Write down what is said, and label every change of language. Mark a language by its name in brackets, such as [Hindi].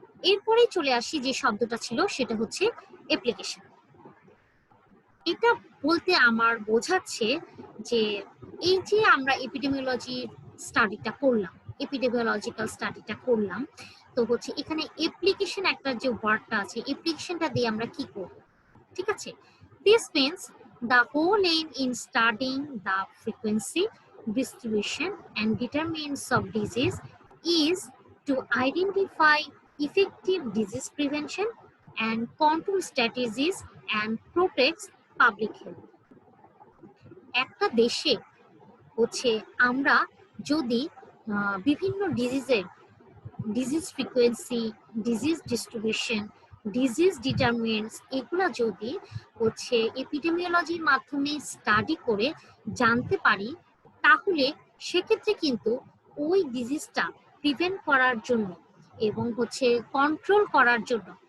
[Bangla] এরপরেই চলে আসি যে শব্দটা ছিল সেটা হচ্ছে অ্যাপ্লিকেশন। এটা বলতে আমার বোঝাচ্ছে যে এই যে আমরা এপিডেমিওলজি স্টাডিটা করলাম, এপিডেমিওলজিক্যাল স্টাডিটা করলাম, তো হচ্ছে এখানে অ্যাপ্লিকেশন একটা যে ওয়ার্ডটা আছে, অ্যাপ্লিকেশনটা দিয়ে আমরা কি করব? ঠিক আছে, [English] This means the whole aim in studying the frequency, distribution and determinants of disease is to identify effective disease prevention and control strategies and protect public health. [Bangla] একটা দেশে হচ্ছে আমরা যদি বিভিন্ন disease frequency, disease distribution, disease determinants এগুলা যদি হচ্ছে এপিডেমিওলজির মাধ্যমে স্টাডি করে জানতে পারি, তাহলে সেক্ষেত্রে কিন্তু ওই ডিজিজটা প্রিভেন্ট করার জন্য এবং হচ্ছে কন্ট্রোল করার জন্য